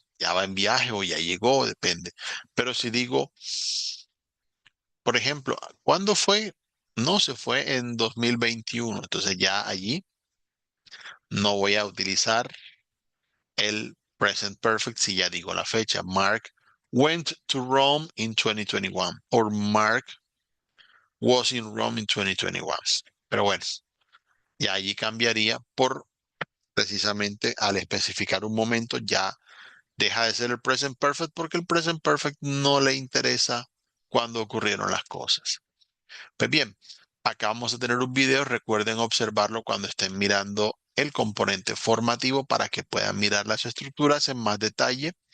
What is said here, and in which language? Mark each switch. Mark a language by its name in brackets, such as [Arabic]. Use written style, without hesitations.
[Spanish] Ya va en viaje o ya llegó, depende. Pero si digo, por ejemplo, ¿cuándo fue? No, se fue en 2021. Entonces ya allí no voy a utilizar el present perfect si ya digo la fecha. [English] Mark went to Rome in 2021 or Mark was in Rome in 2021. [Spanish] Pero bueno, ya allí cambiaría por precisamente al especificar un momento ya deja de ser el present perfect porque el present perfect no le interesa cuando ocurrieron las cosas. Pues bien, acá vamos a tener un video. Recuerden observarlo cuando estén mirando el componente formativo para que puedan mirar las estructuras en más detalle.